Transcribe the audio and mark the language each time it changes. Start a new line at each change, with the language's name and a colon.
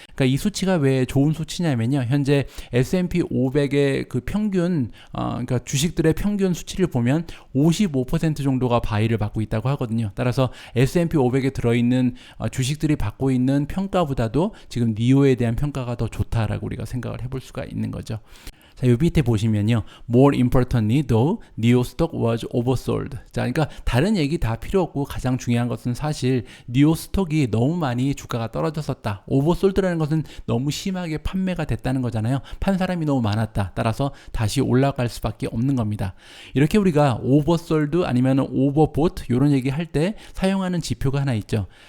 Korean: 그러니까 이 수치가 왜 좋은 수치냐면요, 현재 S&P 500의 그 평균, 그러니까 주식들의 평균 수치를 보면 55% 정도가 바이를 받고 있다고 하거든요. 따라서 S&P 500에 들어있는 주식들이 받고 있는 평가보다도 지금 니오에 대한 평가가 더 좋다라고 우리가 생각을 해볼 수가 있는 거죠. 자, 요 밑에 보시면요,
English: more importantly, though, NIO stock was oversold.
Korean: 자, 그러니까 다른 얘기 다 필요 없고 가장 중요한 것은 사실 NIO 스톡이 너무 많이 주가가 떨어졌었다. oversold라는 것은 너무 심하게 판매가 됐다는 거잖아요. 판 사람이 너무 많았다. 따라서 다시 올라갈 수밖에 없는 겁니다. 이렇게 우리가 oversold 아니면 overbought 이런 얘기 할 때 사용하는 지표가 하나 있죠.